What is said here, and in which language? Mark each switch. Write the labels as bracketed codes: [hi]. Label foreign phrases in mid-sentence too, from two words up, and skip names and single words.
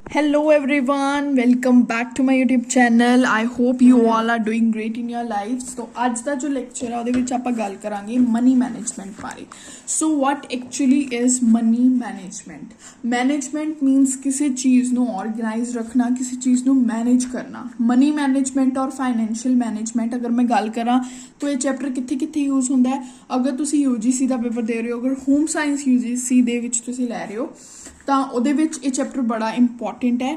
[en] Hello everyone, welcome back to my YouTube channel. I hope you all are doing great in your lives. [pa] So [hi] आज का जो लेक्चर है [pa] ਉਹਦੇ ਵਿੱਚ ਆਪਾਂ ਗੱਲ ਕਰਾਂਗੇ [en] money management [pa] ਬਾਰੇ. [en] So what actually is money management? Management means [pa] ਕਿਸੇ ਚੀਜ਼ ਨੂੰ ਆਰਗੇਨਾਈਜ਼ ਰੱਖਣਾ, ਕਿਸੇ ਚੀਜ਼ ਨੂੰ ਮੈਨੇਜ ਕਰਨਾ. [en] money management [pa] ਔਰ [en] financial management [pa] ਅਗਰ ਮੈਂ ਗੱਲ ਕਰਾਂ ਤਾਂ ਇਹ ਚੈਪਟਰ ਕਿੱਥੇ ਕਿੱਥੇ ਯੂਜ਼ ਹੁੰਦਾ ਹੈ. ਅਗਰ ਤੁਸੀਂ UGC ਦਾ ਪੇਪਰ ਦੇ ਰਹੇ ਹੋ, ਅਗਰ [en] home science [pa] UGC ਦੇ ਵਿੱਚ ਤੁਸੀਂ ਲੈ ਰਹੇ ਹੋ ਤਾਂ ਉਹਦੇ ਵਿੱਚ ਇਹ ਚੈਪਟਰ ਬੜਾ ਇੰਪੋਰਟੈਂਟ ਹੈ.